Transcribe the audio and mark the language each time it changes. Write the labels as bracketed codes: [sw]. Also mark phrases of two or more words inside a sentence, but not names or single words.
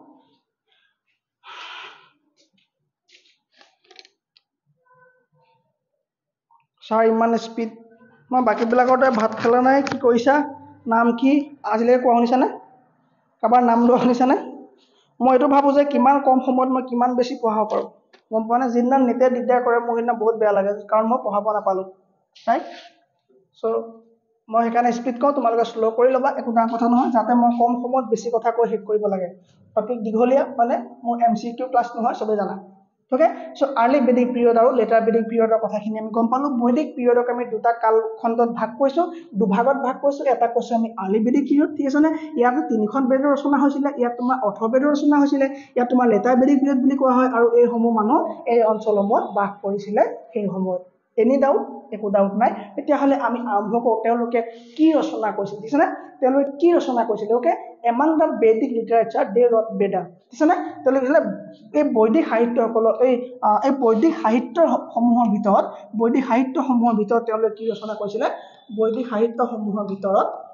[as] ছাৰ ইমান স্পীড মই বাকীবিলাকতে ভাত খালা নাই কি কৰিছা নাম কি আজিলৈকে কোৱা শুনিছানে কাৰোবাৰ নাম লোৱা শুনিছানে মই এইটো ভাবোঁ যে কিমান কম সময়ত মই কিমান বেছি পঢ়াব পাৰোঁ গম পোৱা নে যিদিনা নেটে দিগদাৰ কৰে মোৰ সেইদিনা বহুত বেয়া লাগে কাৰণ মই পঢ়াব নাপালোঁ [en] right so' [as] মই সেইকাৰণে স্পীড কওঁ তোমালোকে শ্ল' কৰি ল'বা একো ডাঙৰ কথা নহয় যাতে মই কম সময়ত বেছি কথা কৈ শেষ কৰিব লাগে টপিক দীঘলীয়া মানে মোৰ [en] MCQ class [as] নহয় চবেই জানা [en] okay so early Vedic period and later Vedic period [as] কথাখিনি আমি গম পালো বৈদিক পিৰিয়ডক আমি দুটা কাল খণ্ডত ভাগ কৰিছো দুভাগত ভাগ কৰিছো এটা কৈছো আমি [en] early Vedic [as] পিৰিয়ড ঠিক আছে নে ইয়াত তিনিখন বেদৰ ৰচনা হৈছিল ইয়াত তোমাৰ অৰ্থ বেদৰ ৰচনা হৈছিল ইয়াত তোমাৰ [en] later Vedic period [as] বুলি কোৱা হয় আৰু এই সমূহ মানুহ এই অঞ্চলসমূহত বাস কৰিছিল সেই সময়ত [en] any doubt [as] একো ডাউট নাই তেতিয়াহলে আমি আৰম্ভ কৰো তেওঁলোকে কি ৰচনা কৰিছিল ঠিক আছে নে তেওঁলোকে কি ৰচনা কৰিছিল [en] okay among the Vedic literature they wrote Vedas [as] ঠিক আছে নে তেওঁলোকে এই বৈদিক সাহিত্যসকল এই বৈদিক সাহিত্য সমূহৰ ভিতৰত তেওঁলোকে কি ৰচনা কৰিছিল বৈদিক সাহিত্য সমূহৰ ভিতৰত